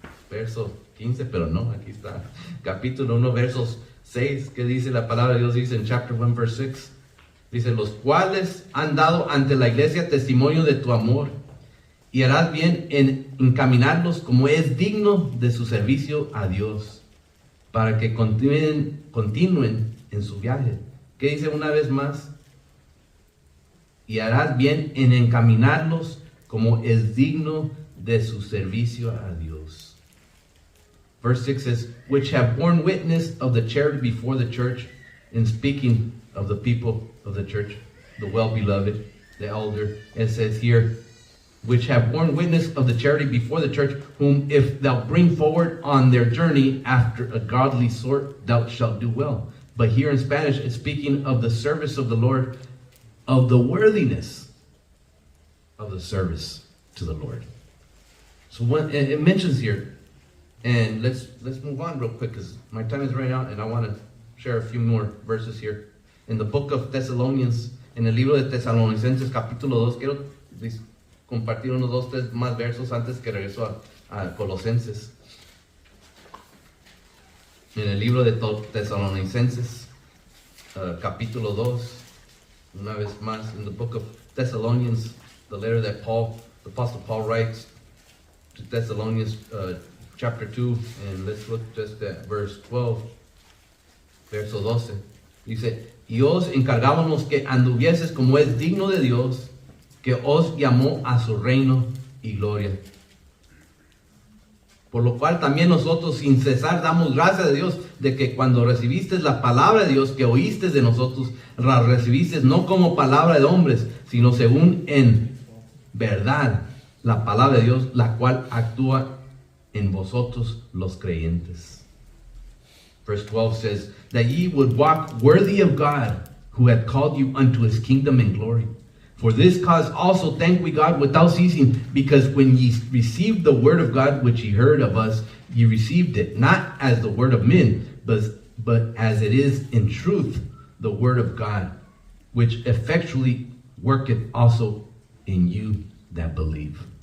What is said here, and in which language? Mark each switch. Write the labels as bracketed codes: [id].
[es] verso 15, pero no, aquí está, capítulo 1, versos 6, que dice la palabra de Dios, dice en [en] chapter 1, verse 6, [es] dice, los cuales han dado ante la iglesia testimonio de tu amor, y harás bien en encaminarlos como es digno de su servicio a Dios, para que continúen en su viaje. ¿Qué dice una vez más? Y harás bien en encaminarlos como es digno de su servicio a Dios. [en] Verse 6 says, which have borne witness of the charity before the church, in speaking of the people of the church, the well-beloved, the elder. It says here, which have borne witness of the charity before the church, whom if thou bring forward on their journey after a godly sort, thou shalt do well. But here in Spanish, it's speaking of the service of the Lord, of the worthiness of the service to the Lord. So when it mentions here, and let's move on real quick because my time is running out and I want to share a few more verses here. In the book of Thessalonians, [es] en el libro de Tesalonicenses capítulo 2, quiero compartir unos 2-3 más versos antes que regreso a Colosenses. En el libro de Tesalonicenses capítulo 2, una vez más, [en] in the book of Thessalonians, the letter that the Apostle Paul writes to Thessalonians chapter 2, and let's look just at verse 12, [es] verso 12. Dice, y os encargábamos que anduvieses como es digno de Dios, que os llamó a su reino y gloria. Por lo cual también nosotros sin cesar damos gracias a Dios de que cuando recibiste la palabra de Dios que oíste de nosotros, la recibiste no como palabra de hombres, sino según en verdad la palabra de Dios, la cual actúa en vosotros los creyentes. [en] Verse 12 says, that ye would walk worthy of God, who hath called you unto his kingdom and glory. For this cause also thank we God without ceasing, because when ye received the word of God which ye heard of us, ye received it, not as the word of men, but as it is in truth the word of God, which effectually worketh also in you that believe.